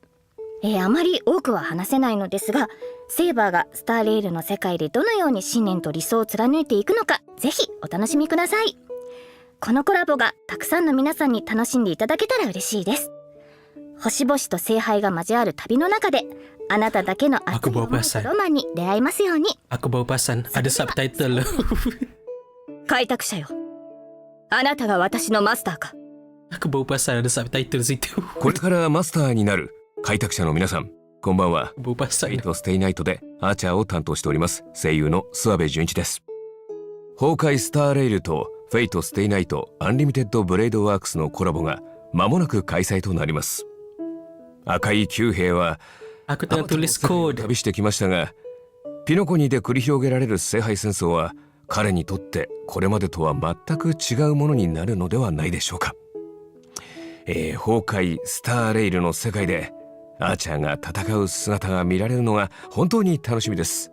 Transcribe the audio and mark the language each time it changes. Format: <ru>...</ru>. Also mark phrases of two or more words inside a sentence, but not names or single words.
<ja>あまり多くは話せないのですが、セーバーがスターレールの世界でどのように信念と理想を貫いていくのか、ぜひお楽しみください。このコラボがたくさんの皆さんに楽しんでいただけたら嬉しいです。星々と聖杯が交わる旅の中で、あなただけの熱い思いとロマンに出会えますように。</ja> <ms>Aku baru perasan ada subtitle.</ms> <ja>開拓者よ、 あなたが私のマスターか。</ja> <ms>Aku baru pasal ada subtitle situ.</ms> <ja>これからマスターになる開拓者の皆さん、こんばんは。</ja> <ms>Baru pasal.</ms> <ja>フェイトステイナイトでアーチャーを担当しております声優の諏訪部純一です。崩壊スターレイルとフェイトステイナイトアンリミテッドブレードワークスのコラボが間もなく開催となります。赤い九兵は</ja> <ms>Aku tengah tulis kod.</ms> <ja>旅してきましたが、ピノコニで繰り広げられる聖杯戦争は彼にとってこれまでとは全く違うものになるのではないでしょうか。崩壊スターレイルの世界でアーチャーが戦う姿が見られるのが本当に楽しみです。</ja>